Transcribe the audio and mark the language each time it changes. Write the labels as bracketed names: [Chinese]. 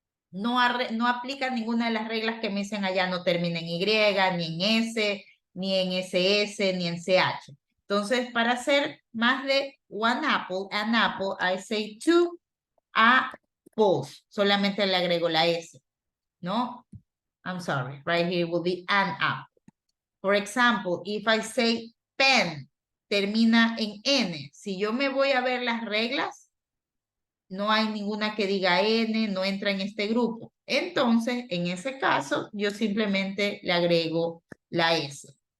[Spanish] No aplica ninguna de las reglas que me dicen allá, no termina en Y, ni en S, ni en SS, ni en CH. Entonces, para hacer más de [English] an apple, I say two apples. [Spanish] Solamente le agrego la S, ¿no? [English] I'm sorry, right here will be an apple. For example, if I say pen, termina en N. [Spanish] Si yo me voy a ver las reglas, no hay ninguna que diga N, no entra en este grupo. Entonces, en ese caso, yo simplemente le agrego la S.